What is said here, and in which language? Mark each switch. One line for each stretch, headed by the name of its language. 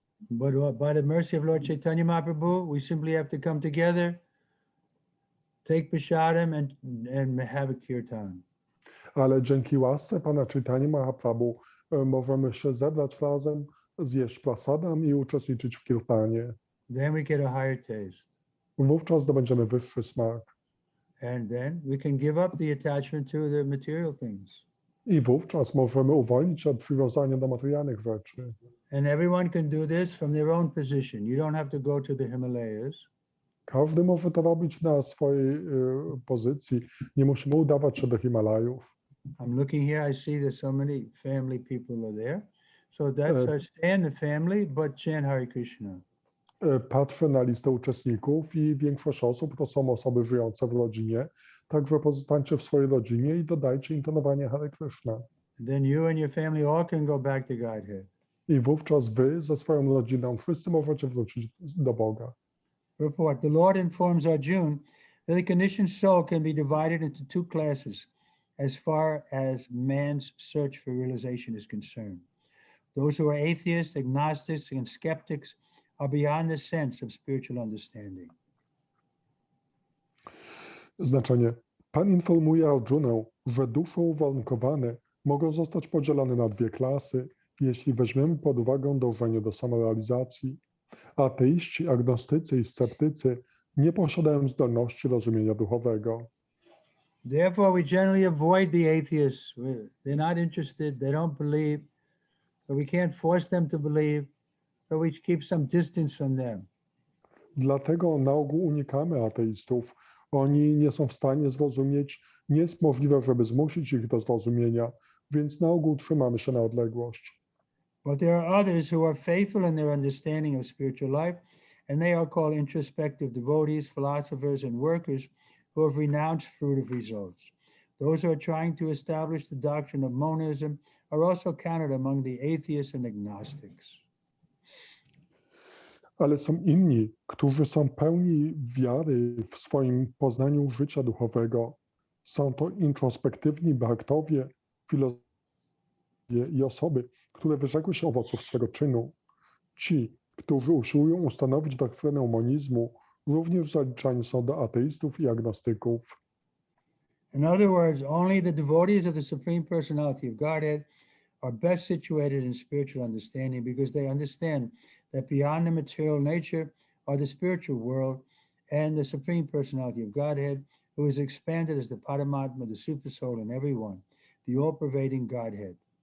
English: But by the mercy of Lord Chaitanya Mahaprabhu, we simply have to come together, take prasadam and have a kirtan.
Polish: Ale dzięki łasce Pana Chaitanya Mahaprabhu możemy się zebrać razem, zjeść prasadam i uczestniczyć w kirtanie.
English: Then we get a higher taste.
Polish: Wówczas zdobędziemy wyższy smak.
English: And then we can give up the attachment to the material things.
Polish: I wówczas możemy uwolnić się od przywiązania do materialnych rzeczy.
English: And everyone can do this from their own position. You don't have to go to the Himalayas.
Polish: Każdy może to robić na swojej pozycji. Nie musimy udawać się do Himalajów.
English: I'm looking here, I see that so many family people are there. So that's our stay in the family, but chant Hare Krishna.
Polish: Patrzę na listę uczestników i większość osób to są osoby żyjące w rodzinie. Także pozostańcie w swojej rodzinie i dodajcie intonowanie Hare Krishna.
English: Then you and your family all can go back to Godhead.
Polish: I wówczas wy ze swoją rodziną wszyscy możecie wrócić do Boga.
English: Report. The Lord informs Arjuna that the conditioned soul can be divided into two classes as far as man's search for realization is concerned. Those who are atheists, agnostics, and skeptics are beyond the sense of spiritual understanding.
Polish: Znaczenie. Pan informuje Arjunę, że dusze uwarunkowane mogą zostać podzielone na dwie klasy, jeśli weźmiemy pod uwagę dążenie do samorealizacji. Ateiści, agnostycy i sceptycy nie posiadają zdolności rozumienia duchowego.
English: Therefore, we generally avoid the atheists. They're not interested, they don't believe, so we can't force them to believe, so we keep some distance from them.
Polish: Dlatego na ogół unikamy ateistów. Oni nie są w stanie zrozumieć, nie jest możliwe, żeby zmusić ich do zrozumienia, więc na ogół trzymamy się na odległość.
English: But there are others who are faithful in their understanding of spiritual life, and they are called introspective devotees, philosophers, and workers who have renounced fruit of results. Those who are trying to establish the doctrine of monism are also counted among the atheists and agnostics.
Polish: Ale są inni, którzy są pełni wiary w swoim poznaniu życia duchowego. Są to introspektywni bhaktowie, filozofowie i osoby, które wyrzekły się owoców swego czynu. Ci, którzy usiłują ustanowić doktrynę monizmu, również zaliczani są do ateistów i agnostyków.
English: In other words, only the devotees of the Supreme Personality of Godhead are best situated in spiritual understanding because they understand that beyond the material nature are the spiritual world and the Supreme Personality of Godhead, who is expanded as the Paramatma, the Super Soul in everyone, the all-pervading Godhead.